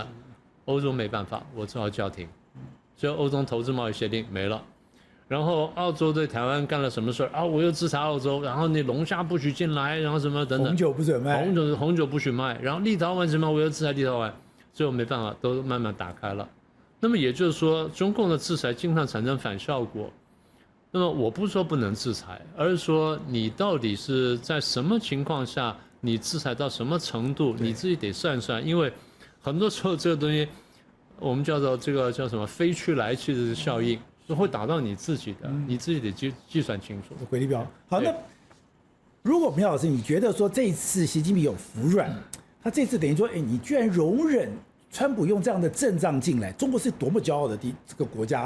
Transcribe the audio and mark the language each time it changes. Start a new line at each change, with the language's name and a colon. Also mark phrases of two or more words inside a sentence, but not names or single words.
Chinese: 歐洲沒辦法，我只好叫停。所以歐中投資貿易協定沒了。然後澳洲對台灣幹了什麼事啊？我又制裁澳洲，然後你龍蝦不許進來，然後什麼等等。紅酒不准賣。紅酒不許賣。然後立陶宛什麼？我又制裁立陶宛。最後沒辦法，都慢慢打開了。那麼也就是說，中共的制裁經常產生反效果。那麼我不是說不能制裁，而是說你到底是在什麼情況下，你制裁到什麼程度，你自己得算算。因為很多時候這個東西，我們叫做這個叫什麼飞去來去的效應，是會打到你自己的，你自己得計算清楚。回力鏢。好，那如果苗老師你覺得說這一次習近平有服軟，他這次等於說，哎，你居然容忍川普用這樣的陣仗進來，中國是多麼驕傲的這個國家。